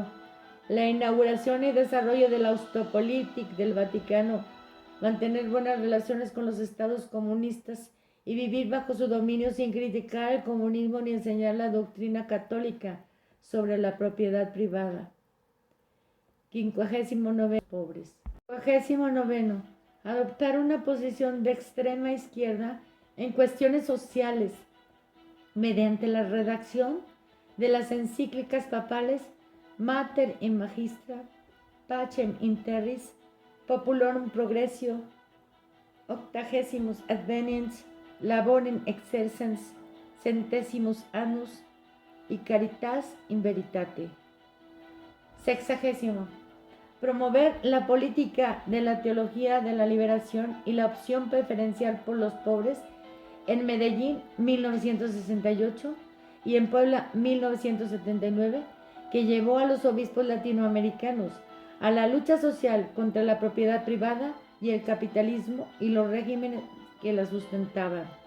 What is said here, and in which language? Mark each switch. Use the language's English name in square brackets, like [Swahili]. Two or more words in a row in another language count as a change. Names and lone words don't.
[Spanish] La inauguración y desarrollo de la Ostpolitik del Vaticano, mantener buenas relaciones con los estados comunistas y vivir bajo su dominio sin criticar el comunismo ni enseñar la doctrina católica sobre la propiedad privada. 59. Pobres. 59. Adoptar una posición de extrema izquierda en cuestiones sociales mediante la redacción de las encíclicas papales Mater in Magistra, Pacem in Terris, Populorum Progressio, 80 Adveniens, Laborem Exercens, Centesimus Annus y Caritas in Veritate. 60. Promover la política de la teología de la liberación y la opción preferencial por los pobres en Medellín 1968 y en Puebla 1979, que llevó a los obispos latinoamericanos a la lucha social contra la propiedad privada y el capitalismo y los regímenes que la sustentaban.